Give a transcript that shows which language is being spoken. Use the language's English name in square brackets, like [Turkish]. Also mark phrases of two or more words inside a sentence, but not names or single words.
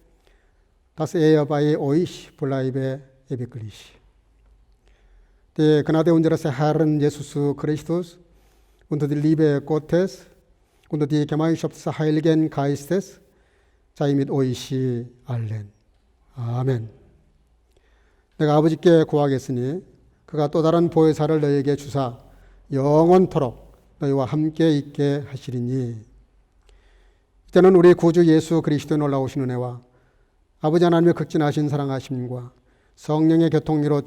[German] dass bei euch bleibe ewiglich. Die Gnade unseres Herrn Jesus Christus und die Liebe Gottes und die Gemeinschaft des Heiligen Geistes sei mit euch allen. [Korean] 아멘. 내가 아버지께 구하겠으니 그가 또 다른 보혜사를 너희에게 주사 영원토록 너희와 함께 있게 하시리니. 이때는 우리 구주 예수 그리스도의 놀라우신 은혜와 아버지 하나님의 극진하신 사랑하심과 성령의 교통리로